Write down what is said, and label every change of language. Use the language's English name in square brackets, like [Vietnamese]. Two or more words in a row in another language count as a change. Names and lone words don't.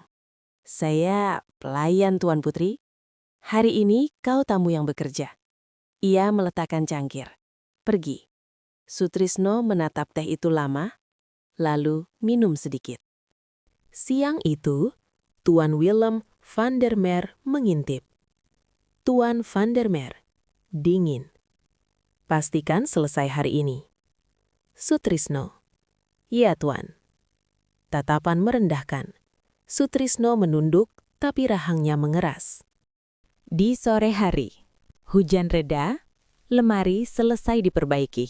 [Indonesian] "Saya pelayan, Tuan Putri. Hari ini kau tamu yang bekerja." Ia meletakkan cangkir. Pergi. Sutrisno menatap teh itu lama, lalu minum sedikit. Siang itu, Tuan Willem van der Meer mengintip. Tuan van der Meer, dingin. Pastikan selesai hari ini. Sutrisno. Ya, Tuan. Tatapan merendahkan. Sutrisno menunduk, tapi rahangnya mengeras. Di sore hari, hujan reda, lemari selesai diperbaiki.